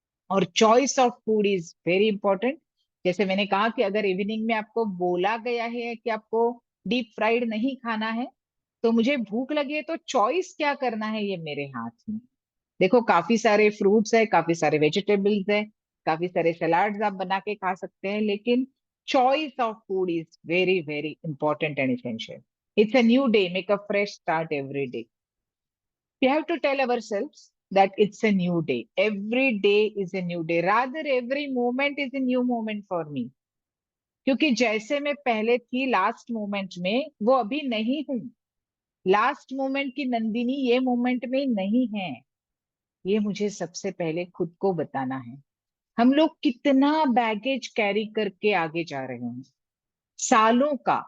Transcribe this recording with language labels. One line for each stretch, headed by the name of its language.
Hindi: और
English: Choice of food is very important.
Hindi: जैसे मैंने कहा कि अगर इवनिंग में आपको बोला गया है कि आपको डीप फ्राइड नहीं खाना है, तो मुझे भूख लगी है, तो चॉइस क्या करना है ये मेरे हाथ में। देखो काफी सारे फ्रूट्स है, काफी सारे वेजिटेबल्स है, काफी सारे सलाड्स आप बना के खा सकते हैं, लेकिन
English: Choice of food is very very important and essential. It's a new day, make a fresh start every day. We have to tell ourselves that it's a new day. Every day is a new day. Rather, every moment is a new moment for me.
Hindi: क्योंकि जैसे मैं पहले थी last moment में, वो अभी नहीं हूं। लास्ट मोमेंट की नंदिनी ये मोमेंट में नहीं है। ये मुझे सबसे पहले खुद को बताना है। हम लोग कितना बैगेज कैरी करके आगे जा रहे हैं, सालों का।